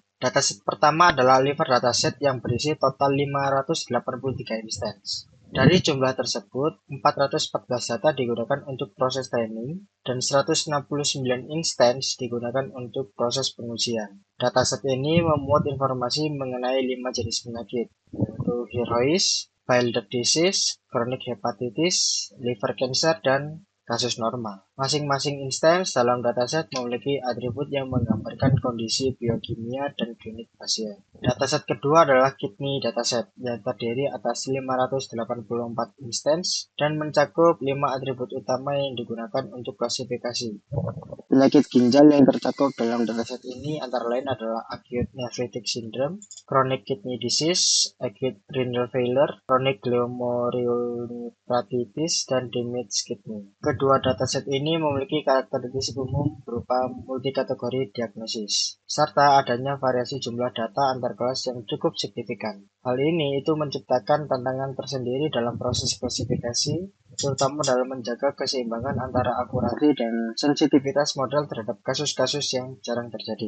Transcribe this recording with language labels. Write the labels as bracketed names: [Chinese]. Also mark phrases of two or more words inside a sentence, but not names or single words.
[Indonesian] Dataset pertama adalah [English] liver dataset [Indonesian] yang berisi total 583 instance. Dari jumlah tersebut, 414 data digunakan untuk proses training dan 169 instance digunakan untuk proses pengujian. Dataset ini memuat informasi mengenai 5 jenis penyakit, yaitu herois, [English] bile duct disease, chronic hepatitis, liver cancer, [Indonesian] dan kasus normal. Masing-masing instance dalam dataset memiliki atribut yang menggambarkan kondisi biokimia dan klinik pasien. Dataset kedua adalah [English] kidney dataset [Indonesian] yang terdiri atas 584 instance dan mencakup 5 atribut utama yang digunakan untuk klasifikasi. Penyakit ginjal yang tercakup dalam dataset ini antara lain adalah [English] acute nephritic syndrome, chronic kidney disease, acute renal failure, chronic glomerulonephrititis, [Indonesian] dan [English] damaged kidney. [Indonesian] Kedua dataset ini memiliki karakteristik umum berupa multikategori diagnosis, serta adanya variasi jumlah data antar kelas yang cukup signifikan. Hal ini menciptakan tantangan tersendiri dalam proses klasifikasi, terutama dalam menjaga keseimbangan antara akurasi dan sensitivitas model terhadap kasus-kasus yang jarang terjadi.